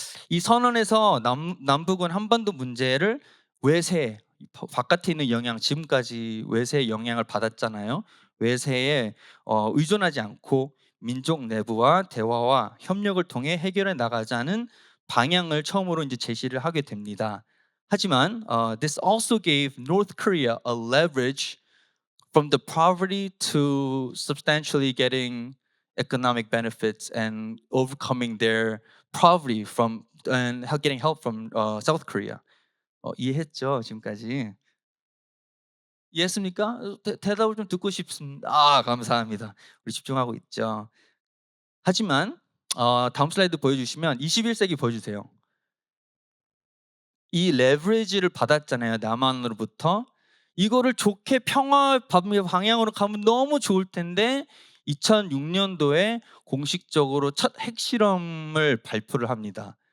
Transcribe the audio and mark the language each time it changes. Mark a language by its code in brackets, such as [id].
[ko] 이 선언에서 남북은 한반도 문제를 외세, 바깥에 있는 영향, 지금까지 외세의 영향을 받았잖아요. 외세에 의존하지 않고 민족 내부와 대화와 협력을 통해 해결해 나가자는 방향을 처음으로 이제 제시를 하게 됩니다. 하지만 [en] this also gave North Korea a leverage from the poverty to substantially getting economic benefits and overcoming their poverty from and getting help from South Korea. [ko] 이해했죠 지금까지? 이해했습니까? 대답을 좀 듣고 싶습니다. 감사합니다. 우리 집중하고 있죠. 하지만 다음 슬라이드 보여주시면 21세기 보여주세요. 이 레버리지를 받았잖아요, 남한으로부터. 이거를 좋게 평화 방향으로 가면 너무 좋을 텐데 2006년도에 공식적으로 첫 핵실험을 발표를 합니다.